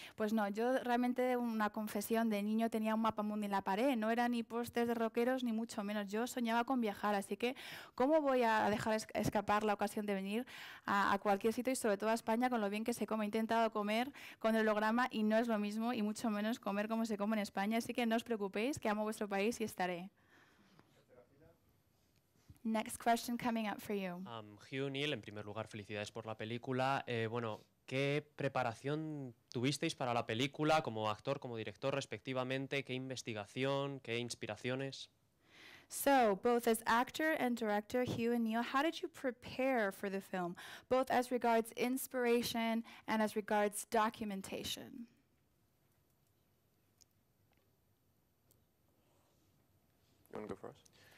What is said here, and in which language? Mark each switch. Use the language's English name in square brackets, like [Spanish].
[Spanish] Pues no, yo realmente, una confesión, de niño tenía un mapa mundi en la pared, no era ni pósters de rockeros ni mucho menos, yo soñaba con viajar, así que ¿cómo voy a dejar escapar la ocasión de venir a cualquier sitio y sobre todo a España con lo bien que se come? He intentado comer con el holograma y no es lo mismo, y mucho menos comer como se come en España, así que no os preocupéis, que amo vuestro país y estaré. [English] Next question coming up for you. [Spanish] Hugh, Neil, en primer lugar, felicidades por la película. Bueno, ¿qué preparación tuvisteis para la película como actor, como director, respectivamente? ¿Qué investigación, qué inspiraciones? [English] So, both as actor and director, Hugh and Neil, how did you prepare for the film, both as regards inspiration and as regards documentation? You want to go first?